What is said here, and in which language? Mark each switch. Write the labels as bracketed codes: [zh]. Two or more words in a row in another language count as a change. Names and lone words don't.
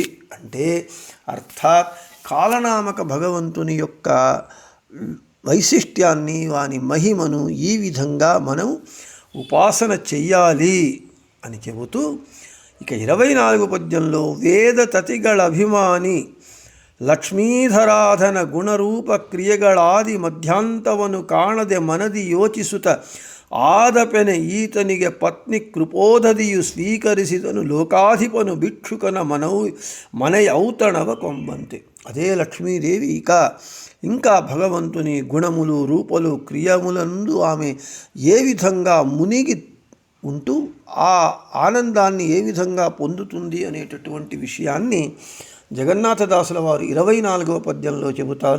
[te] అంటే అర్థాత్ కాలనామక భగవంతుని యొక్క వైశిష్ట్యాన్ని, వాని మహిమను ఈ విధంగా మనం ఉపాసన చెయ్యాలి అని చెబుతూ ఇక 24వ పద్యంలో [kn] ವೇದ ತತಿಗಳ ಅಭಿಮಾನಿ ಲಕ್ಷ್ಮೀಧರಾಧನ ಗುಣರೂಪ ಕ್ರಿಯೆಗಳಾದಿ ಮಧ್ಯಾಂತವನು ಕಾಣದೆ ಮನದಿ ಯೋಚಿಸುತ್ತ ಆದಪೆನೆ ಈತನಿಗೆ ಪತ್ನಿ ಕೃಪೋದದಿಯು ಸ್ವೀಕರಿಸಿದನು ಲೋಕಾಧಿಪನು ಭಿಕ್ಷುಕನ ಮನೆಯೌತಣವ ಕೊಂಬಂತೆ. [te] అదే లక్ష్మీదేవి ఇంకా భగవంతుని గుణములు రూపలు క్రియములందు ఆమె ఏ విధంగా మునిగి ఉంటూ ఆ ఆనందాన్ని ఏ విధంగా పొందుతుంది అనేటటువంటి విషయాన్ని జగన్నాథదాసుల వారు 24వ పద్యంలో చెబుతారు.